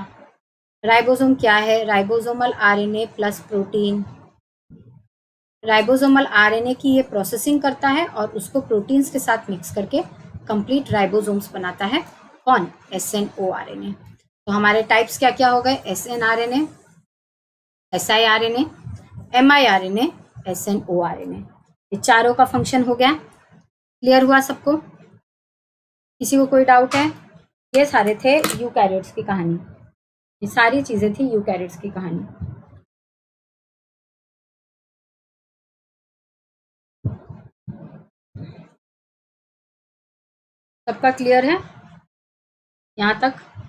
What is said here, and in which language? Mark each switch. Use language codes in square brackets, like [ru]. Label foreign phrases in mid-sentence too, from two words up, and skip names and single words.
[hi] राइबोसोम क्या है? [en] ribosomal RNA plus protein. ribosomal RNA [hi] की ये प्रोसेसिंग करता है और उसको प्रोटीन्स के साथ मिक्स करके [en] complete ribosomes [hi] बनाता है। कौन? SNORNA। तो हमारे टाइप्स क्या क्या हो गए? SNRNA, siRNA, miRNA, SNORNA। ये चारों का फंक्शन हो गया। क्लियर हुआ सबको? किसी को कोई डाउट है? ये सारे थे यूकैरियोट्स की कहानी, ये सारी चीजें थी यूकैरियोट्स की कहानी। सबका क्लियर है यहां तक?